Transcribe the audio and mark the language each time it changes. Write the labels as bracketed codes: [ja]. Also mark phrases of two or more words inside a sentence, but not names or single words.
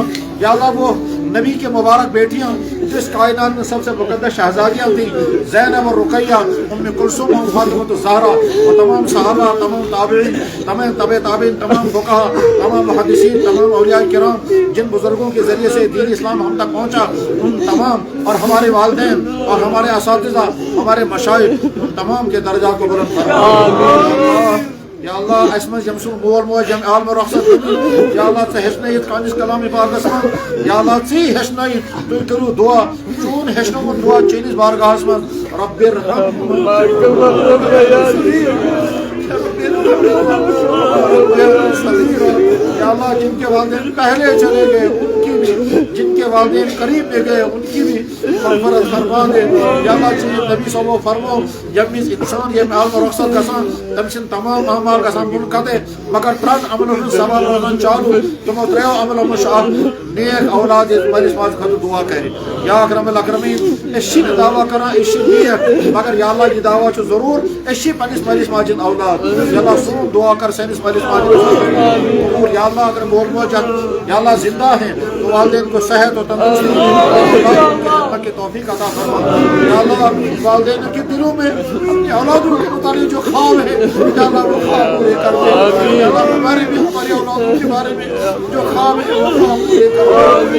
[ur] یا اللہ وہ نبی کے مبارک بیٹیاں جس کائنات میں سب سے مقدس شہزادیاں تھیں, زینب اور رقیہ, ام کلثوم اور فاطمہ الزہرا, اور تمام صحابہ, تمام تابعین, تمام تابعین, تمام فقہا, تمام محدثین, تمام اولیاء کرام جن بزرگوں کے ذریعے سے دین اسلام ہم تک پہنچا ان تمام, اور ہمارے والدین اور ہمارے اساتذہ, ہمارے مشائخ, ان تمام کے درجات کو بلند فرما. [ks] یا اللہ اسمہ جمسو مول مول جمع عالم و رخصت یا اللہ ژٕ ہیٚچھنٲیِتھ پننِس کلامِ پاکس منٛز یا اللہ ژٕے ہیٚچھنٲیِتھ تُہۍ کٔرِو دعا چون ہیٚچھنومُت دعا چٲنِس بارگاہس منٛز رب یا اللہ [ur] جن کے والدین پہلے چلے گئے ان کی بھی, جن کے والدین قریب میں گئے ان کی بھی مغفرت فرما دے. [ks] یا اللہ چیز نبی صلی اللہ فرمو یمِس انسان یم عالم و رخصت گژھان تٔمۍ سٕنٛدۍ تمام اعمال گژھان منقطع مگر ترٛن عملن ہُنٛد سوال روزان چالو تِمو ترٛیو عملو منٛز چھُ اکھ نیک اولاد ییٚلہِ مٲلِس ماجہِ خٲطرٕ دعا کرِ. یا اکرم الاکرمین أسۍ چھِنہٕ دعوا کران أسۍ چھِ نیک مگر یا اللہ یہِ دعوا چھُ ضروٗر أسۍ چھِ پننِس مٲلِس ماجہِ ہٕنٛدۍ اولاد. یا اللہ سون دعا کر سٲنِس مٲلِس ماجہِ قبول. [ur] یا اللہ اگر [ks] مول موج [ur] یا اللہ زندہ ہیں تو والدین کو صحت و تندرستی کی توفیق عطا فرما. یا اللہ والدین کے دلوں میں اپنی اولادوں کے متعلق جو خواب ہے یا اللہ وہ خواب پورے کر دے. یا اللہ ہمارے بھی ہماری اولادوں کے بارے میں جو خواب ہے وہ خواب پورے کر دے.